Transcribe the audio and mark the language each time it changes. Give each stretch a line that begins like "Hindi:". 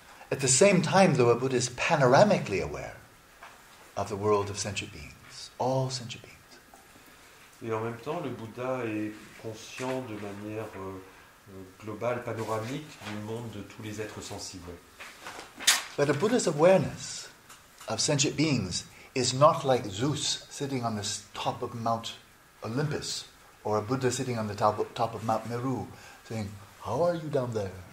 English: At the same time, though, a Buddha is panoramically aware of the world of sentient beings, all sentient beings.
French: Et en même temps, le Bouddha est conscient de manière globale, panoramique, du monde de tous les êtres sensibles.
English: But a Buddha's awareness of sentient beings is not like Zeus sitting on the top of Mount Olympus, or a Buddha sitting on the top of Mount Meru saying, "How are you down there?"